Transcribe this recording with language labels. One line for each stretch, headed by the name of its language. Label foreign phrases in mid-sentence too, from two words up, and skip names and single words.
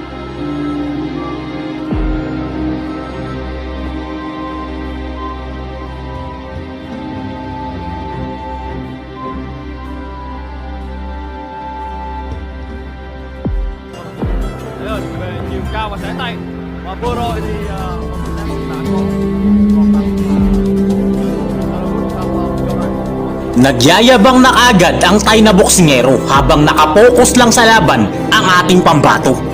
Vietnamese: rồi, về chiều cao và xé tay. Và vừa rồi thì Việt Nam cũng đã có một lần
Filipino: Nagyayabang na agad ang Thai na boksingero habang nakapokus lang sa laban ang ating pambato.